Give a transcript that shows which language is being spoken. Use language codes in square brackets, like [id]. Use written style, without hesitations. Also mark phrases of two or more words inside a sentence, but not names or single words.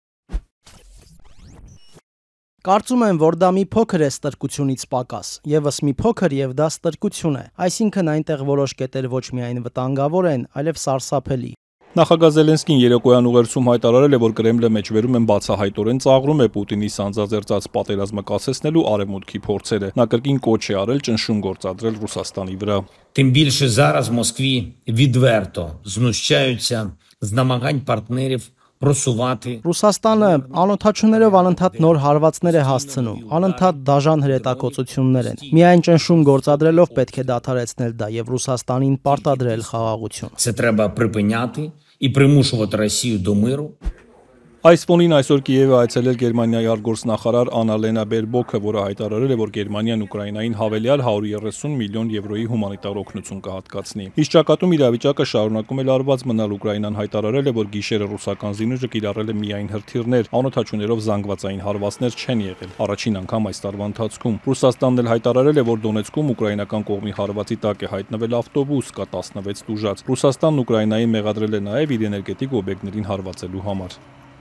[hy] Կարծում եմ, որ դա մի փոքր է ստրկությունից պակաս, եւս մի փոքր եւ դա ստրկություն է, այսինքն այնտեղ որոշ կետեր ոչ միայն վտանգավոր են, այլև սարսափելի։ Նախագահ Զելենսկին երեկոյան ուղերձում հայտարարել է, որ Կրեմլը մեջբերում են բացահայտորեն ծաղրում է Պուտինի սանձազերծած պատերազմը կասեցնելու արևմուտքի փորձերը։ Նա կրկին կոչ է արել ճնշում գործադրել Ռուսաստանի վրա։ [uk] Тим більше зараз в Москві відверто знущаються з намагань партнерів просувати. [hy] Ռուսաստանը անօթաչուներով անընդհատ նոր հարվածներ է հասցնում, անընդհատ դաժան հրետակոծություններ են։ Միայն ճնշում գործադրելով պետք է դադարեցնել դա եւ Ռուսաստանին պարտադրել խաղաղություն։ [uk] Це треба припиняти і примушувати Росію до миру. [hy] Այս ֆոնին այսօր Կիև է այցելել Գերմանիայի արտգործնախարար Աննալենա Բերբոքը, որը հայտարարել է, որ Գերմանիան Ուկրաինային հավելյալ 130 միլիոն եվրոյի հումանիտար օգնություն կհատկացնի։ Իսկ ճակատում իրավիճակը շարունակում է լարված մնալ։ Ուկրաինան հայտարարել է, որ գիշերը ռուսական զինուժը կիրառել է միայն հրթիռներ, անօթաչուներով զանգվածային հարվածներ չեն եղել։ Առաջին անգամ այս տարվա ընթացքում Ռուսաստանն էլ հայտարարել է, որ Դոնեցկում ուկրաինական կողմի հարվածի տակ է հայտնվել ավտոբուս, կա 16 տուժած։ Ռուսաստանն Ուկրաինային մեղադրել է նաև իր էներգետիկ օբյեկտներին հարվածելու համար։